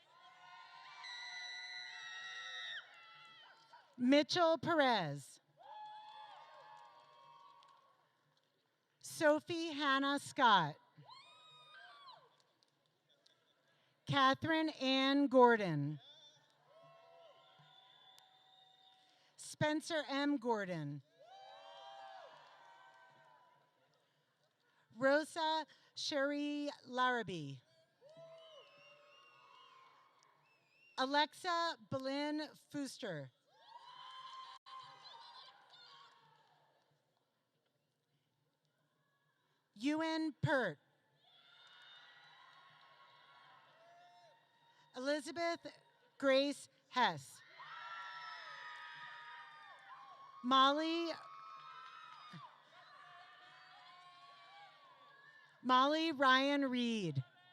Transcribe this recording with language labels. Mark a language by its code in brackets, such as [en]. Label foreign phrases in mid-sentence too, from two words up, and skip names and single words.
[en] Mitchell Perez. Sophie Hannah Scott. Catherine Ann Gordon. Spencer M. Gordon. Rosa Sherry Larrabee. Alexa Belen Fuster. Ewan Pert. Elizabeth Grace Hess. Molly Ryan Reed.